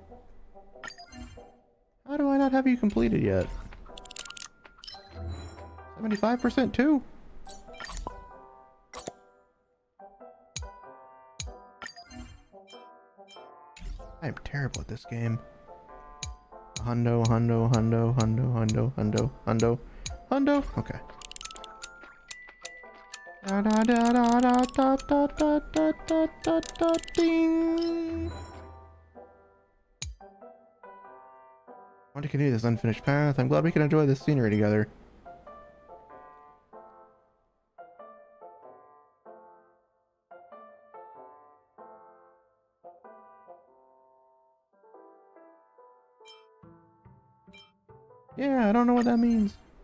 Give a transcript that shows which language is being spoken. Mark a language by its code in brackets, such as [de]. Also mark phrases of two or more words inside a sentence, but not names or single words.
[en] How do I not have you completed yet? 75% too? I am terrible at this game. Hundo, hundo, hundo, hundo, hundo, hundo, hundo, hundo. Okay. Da da da da da da da da da da da da ding. I want to continue this unfinished path. I'm glad we can enjoy this scenery together. Yeah, I don't know what that means.